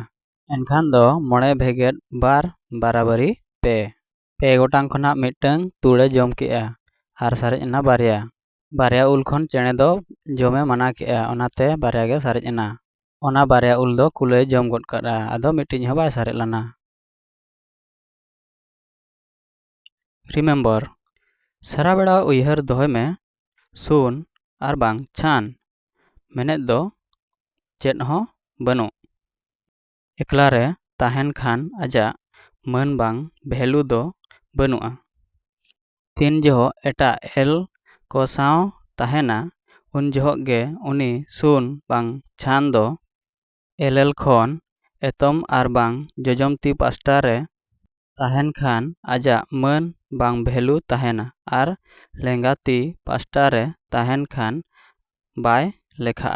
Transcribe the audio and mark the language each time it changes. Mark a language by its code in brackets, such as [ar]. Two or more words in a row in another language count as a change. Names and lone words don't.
[sat] ᱮᱱᱠᱷᱟᱱ ᱫᱚ 9 ᱵᱷᱮᱜᱮᱫ 2 ᱵᱟᱨᱟᱵᱟᱨᱤ 2 2 ᱜᱚᱴᱟᱝ ᱠᱷᱚᱱᱟᱜ ᱢᱤᱫᱴᱟᱝ ᱛᱩᱲᱮ ᱡᱚᱢ ᱠᱮᱜᱼᱟ ᱟᱨ ᱥᱟᱨᱮᱡ ᱮᱱᱟ 2 2 ᱩᱞ ᱠᱷᱚᱱ ᱪᱮᱬᱮ ᱫᱚ ᱡᱚᱢᱮ ᱢᱟᱱᱟ ᱠᱮᱜᱼᱟ, ᱚᱱᱟᱛᱮ 2 ᱜᱮ ᱥᱟᱨᱮᱡ ᱮᱱᱟ। ᱚᱱᱟ 2 ᱩᱞ ᱫᱚ ᱠᱩᱞᱟᱹᱭ ᱡᱚᱢ ᱜᱚᱫ ᱠᱟᱜᱼᱟ, ᱟᱫᱚ ᱢᱤᱫᱴᱤᱡ ᱦᱚᱸ ᱵᱟᱭ ᱥᱟᱨᱮᱡ ᱞᱮᱱᱟ। ᱨᱤᱢᱮᱢᱵᱟᱨ সারা বেড়া উইহার দোহয় মে শুন আর বাং ছান মেনেদ ᱫᱚ ᱪᱮᱫ ᱦᱚᱸ ᱵᱟᱹᱱᱩᱜ। ᱮᱠᱞᱟ ᱨᱮ ᱛᱟᱦᱮᱱ ᱠᱷᱟᱱ ᱟᱡᱟᱜ ᱢᱟᱹᱱ ᱵᱟᱝ ᱵᱷᱮᱞᱩ ᱫᱚ ᱵᱟᱹᱱᱩᱜᱼᱟ। ᱛᱤᱱ ᱡᱚᱦᱚᱜ ᱮᱴᱟᱜ ᱮᱞ ᱠᱚ ᱥᱟᱶ ᱛᱟᱦᱮᱱᱟ ᱩᱱ ᱡᱚᱦᱚᱜ ᱜᱮ ᱩᱱᱤ ᱥᱩᱱ ᱵᱟᱝ ᱪᱷᱟᱱ ᱫᱚ ᱮᱞᱮᱞ ᱠᱷᱚᱱ ᱮᱛᱚᱢ ᱟᱨ ᱵᱟᱝ ᱡᱚᱡᱚᱢ ᱛᱤ ᱯᱟᱥᱴᱟ ᱨᱮ ᱛᱟᱦᱮᱱ ᱠᱷᱟᱱ ᱟᱡᱟᱜ ᱢᱟᱹᱱ ᱵᱟᱝ ᱵᱷᱮᱞᱩ ᱛᱟᱦᱮᱱᱟ ᱟᱨ ᱞᱮᱸᱜᱟ ᱛᱤ ᱯᱟᱥᱴᱟ ᱨᱮ ᱛᱟᱦᱮᱱ ᱠᱷᱟᱱ ᱵᱟᱭ ᱞᱮᱠᱷᱟᱜᱼᱟ।